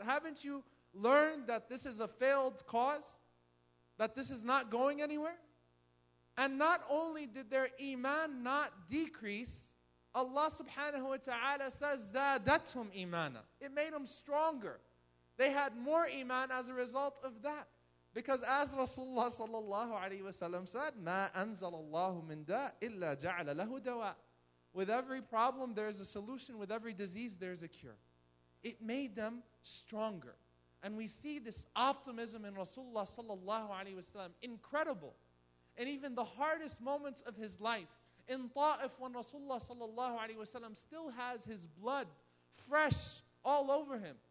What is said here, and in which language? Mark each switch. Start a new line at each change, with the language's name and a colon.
English: Haven't you learned that this is a failed cause? That this is not going anywhere? And not only did their iman not decrease, Allah subhanahu wa ta'ala says,
Arabic: زَادَتْهُمْ إِيمَانًا.
English: It made them stronger. They had more iman as a result of that. Because as Rasulullah sallallahu alayhi wa sallam said,
Arabic: مَا أَنزَلَ اللَّهُ مِن دَاءٍ إِلَّا جَعَلَ لَهُ دَوَاءً.
English: With every problem, there's a solution. With every disease, there's a cure. It made them stronger. And we see this optimism in Rasulullah sallallahu alayhi wa sallam, incredible. And even the hardest moments of his life, in Ta'if when Rasulullah sallallahu alayhi wa sallam still has his blood fresh all over him.